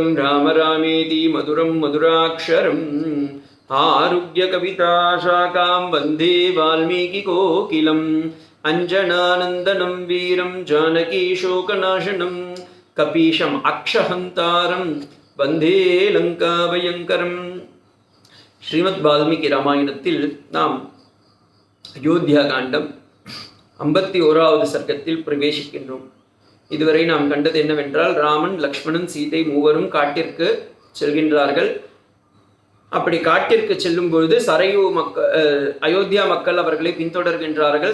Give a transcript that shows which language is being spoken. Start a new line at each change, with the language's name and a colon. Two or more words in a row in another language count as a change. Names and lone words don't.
Sanskrit: राम रामेति मधुरं मधुराक्षरम् आरुह्यकविताशाखां वन्दे वाल्मीकिकोकिलम् अञ्जनानन्दनं वीरं जानकीशोकनाशनं कपीशम् अक्षहन्तारं वन्दे लङ्काभयङ्करम् श्रीमद् वाल्मीकि रामायणத்தில்
Tamil: நாம் அயோத்தியா காண்டம் 51வது சர்க்கத்தில் பிரவேசிக்கின்றோம். இதுவரை நாம் கண்டது என்னவென்றால், ராமன், லக்ஷ்மணன், சீதை மூவரும் காட்டிற்கு செல்கின்றார்கள். அப்படி காட்டிற்கு செல்லும் பொழுது சரையு அயோத்தியா மக்கள் அவர்களை பின்தொடர்கின்றார்கள்.